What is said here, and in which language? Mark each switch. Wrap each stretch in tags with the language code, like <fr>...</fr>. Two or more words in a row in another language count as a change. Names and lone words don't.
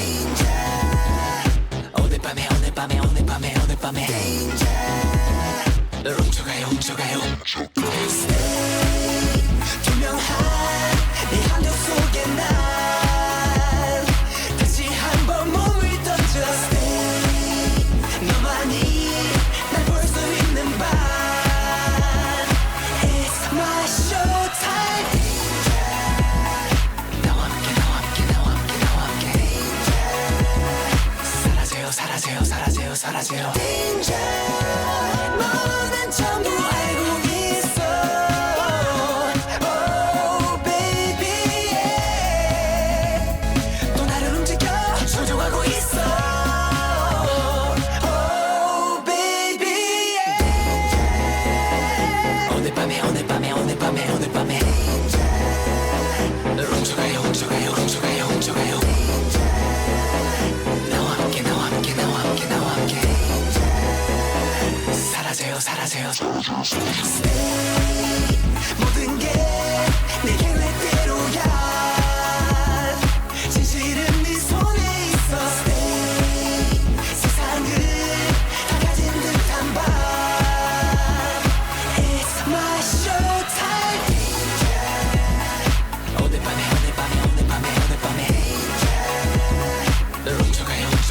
<ko>Danger 오늘 밤에 오늘 밤에 오늘 밤에 오늘 밤에 Danger 널 훔쳐가요 Stay 투명한 네 함정 속에 난 다시 한번 몸을 던져 Stay 너만이 날 볼 수 있는 밤</ko> <en>It's my show time</en> <ko>나와 함께 사라져요 너는 전부 알고 있어</ko> <en>Oh baby yeah.</en> <ko>또 나를 움직여 조종하고 있어</ko> <en>Oh baby yeah.</en> <ko>오늘 밤에 널 훔쳐가요 나와 함께 사라져요 Stay 모든 게 내 계획대로야 진실은 네 손에 있어 Stay 세상을 다 가진 듯한 밤</ko> <en>It's my show time</en> <ko>오늘 밤에 널 훔쳐가요</ko>